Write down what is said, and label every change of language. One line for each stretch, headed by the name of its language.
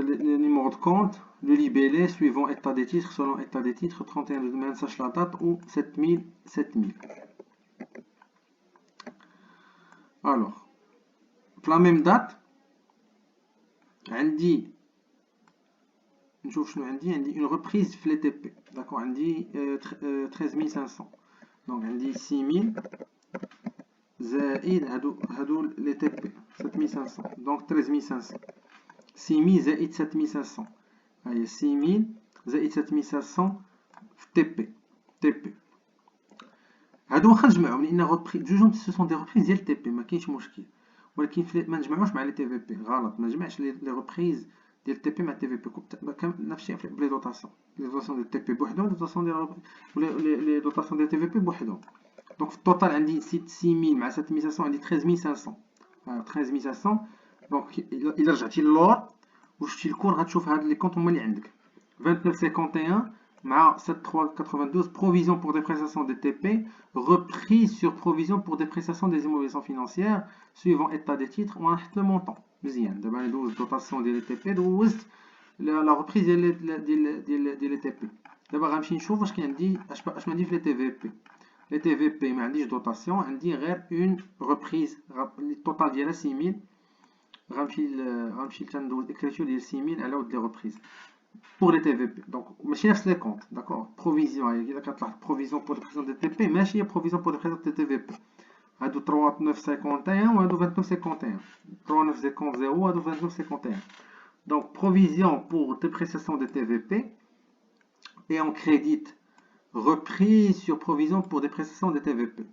French: Le numéro de compte, le libellé suivant état des titres, selon état des titres, 31 de demain, sache la date, ou 7000. Alors, pour la même date,
Arabic: عندي نشوف شنو عندي
French: une reprise
Arabic: في
French: les TP. d'accord,
Arabic: عندي 13500. donc عندي 6000 زائد هادو
French: les TP
Arabic: 7500. donc 13500. 6000 زائد 7500. هاهي 6000 زائد 7500 في TP. هادو واخا نجمعهم لان جوجهم
French: سو سون دي ريبريز
Arabic: ديال تي بي ما كاينش مشكل. ولكن ما نجمعوش مع لي تي في بي غلط. ما نجمعش لي ريبريز ديال تي بي مع تي في بي. نفس الشيء بلي دوطاسيون. لي دوطاسيون ديال تي بي بوحدهم، لي دوطاسيون ديال لي دوطاسيون ديال تي في بي بوحدهم. دونك في التوتال عندي 6000 مع 7500 عندي 13500. 13500. دونك الا رجعتي للور وشفتي الكور غتشوف هاد لي كونط هما اللي عندك 2951 مع 7392
French: provision pour dépréciation des TP, reprise sur provision pour dépréciation des immobilisations financières suivant état des titres ou le montant.
Arabic: مزيان. دابا ندوز الدوطاسيون ديال لي تي بي، دوزت لا ريبريز ديال لي تي بي. دابا غنمشي نشوف واش كاين عندي اش ما عندي في لي تي في بي. لي تي في بي ما عنديش دوطاسيون، عندي غير اون ريبريز. التوتال ديالها 6000. غنمشي تندوز اكريتور ديال 6000 على ود لي ريبريز
French: pour les TVP. Donc,
Arabic: ماشي نفس
French: les comptes, d'accord. Provision,
Arabic: إذا كتلاحظ
French: provision pour dépréciation des TP ماشي provision pour dépréciation des TVP.
Arabic: هادو 3951 وهادو 2951. 3950 وهادو 2951.
French: Donc, provision pour dépréciation des TVP et on crédite reprise sur provision pour dépréciation des TVP.